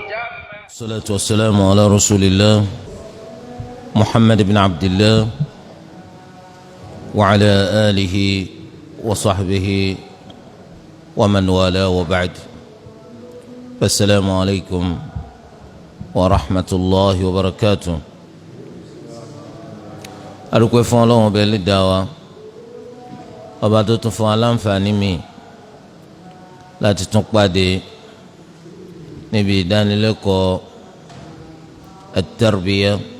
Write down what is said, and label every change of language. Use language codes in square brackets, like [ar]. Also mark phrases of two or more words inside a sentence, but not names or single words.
[ar] الصلاة والسلام على رسول الله محمد بن عبد الله وعلى آله وصحبه ومن والاه وبعد. السلام عليكم ورحمة الله وبركاته. [yo] adúpẹ́ fún Ọlọ́run ọba Ẹlẹ́dàá wa, ọba tó tún fún wa láǹfààní mi láti tún pàdé níbi ìdánilẹ́kọ̀ọ́ at-tarbiyah